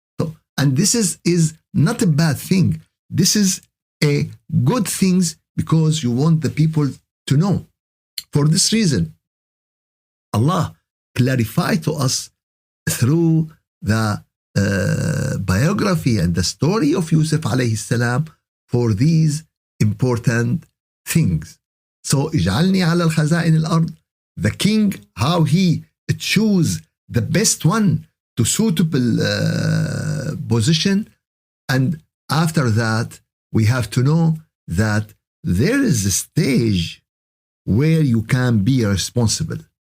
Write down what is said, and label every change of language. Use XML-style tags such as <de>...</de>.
<en>So, and this is not a bad thing. This is a good thing because you want the people to know. For this reason, Allah clarified to us through the biography and the story of Yusuf alayhi salam for these important things. So,</en> <ar>اجعلني على الخزائن الأرض.</ar> <en>The king, how he choose the best one to suitable position. And after that, we have to know that there is a stage where you can be responsible.</en>